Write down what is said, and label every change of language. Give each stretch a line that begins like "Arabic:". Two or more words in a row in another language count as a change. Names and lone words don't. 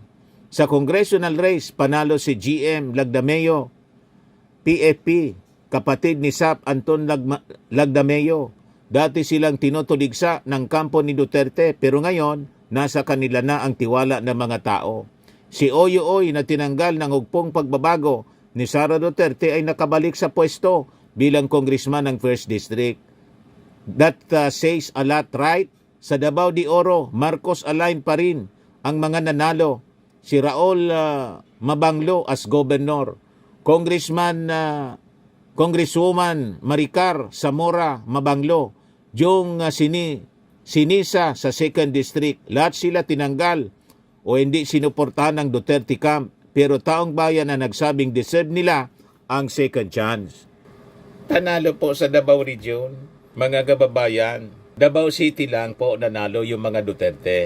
Filipino: Sa congressional race, panalo si GM Lagdameo, PFP, kapatid ni Sap Anton Lagdameo. Dati silang tinutuligsa ng kampo ni Duterte, pero ngayon, nasa kanila na ang tiwala ng mga tao. Si Oy na tinanggal ng hugpong pagbabago ni Sara Duterte ay nakabalik sa pwesto bilang congressman ng 1st District.
English: That says a lot, right?
Filipino: Sa Davao de Oro, Marcos aligned pa rin ang mga nanalo. Si Raul Mabanglo
English: as governor.
Filipino: Congresswoman Maricar Zamora Mabanglo. Yung Sinisa sa 2nd District. Lahat sila tinanggal o hindi sinuportahan ng Duterte camp. Pero taong bayan na nagsabing deserve nila ang
English: second chance.
Filipino: Tanalo po sa Davao Region, mga kababayan. Davao City lang po nanalo yung mga Duterte.